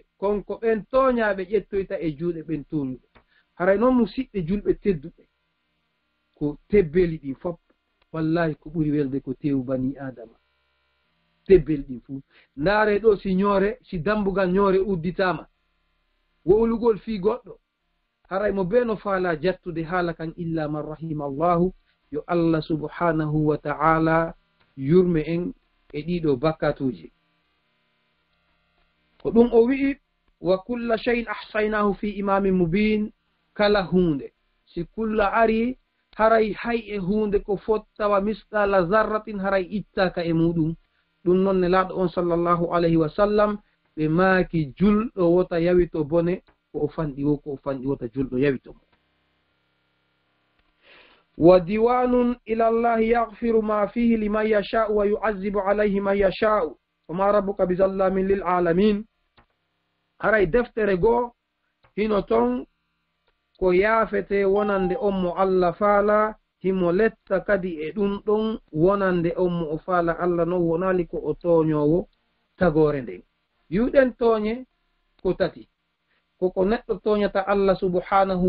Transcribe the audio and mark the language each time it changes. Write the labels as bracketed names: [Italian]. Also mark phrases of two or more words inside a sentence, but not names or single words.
[Fula] konko ɓen toñaɓe ƴettoyta e juuɗe ɓen toñuɓe haray noon musidɓe julɓe tedduɓe ko tebbeli ɗin fop wallahi ko ɓuri welde ko tewu [Arabic] بني آدم [Fula] tebbeli ɗin fuu ndaare ɗo si ñoore si dambugal ñoore udditama wowlugol fi goɗɗo haray mo be no faala jattude haala kan illa man [Arabic] رحمه الله [Fula] yo [Arabic] الله سبحانه وتعالى [Fula] yurme en e ɗiɗo bakkatuji ko ɗum o wi'i [Arabic] وكل شيء أحصيناه في إمام مبين [Fula] kala hunde si kulla ari haray hay e hunde ko fottawa [Arabic] مثقال ذرة [Fula] haray ittaka e muɗum ɗum noon ne laaɗo on [Arabic] صلى الله عليه وسلم [Fula] ɓe maaki julɗo wota yawi to bone ko o fanɗi wo ko o fanɗi wota julɗo yawi to mo [Arabic] وديوان إلى الله يغفر ما فيه لمن يشاء ويعذب عليه من يشاء وما ربك بظلام للعالمين [Fula] haray deftere goo hino ton ko yaafete wonande on mo Allah faala himo letta kadi e ɗum ɗon wonande on mo o faala Allah non wonali ko o toñowo tagore nden yuɗen toñe ko tati koko neɗɗo toñata [Arabic] الله سبحانه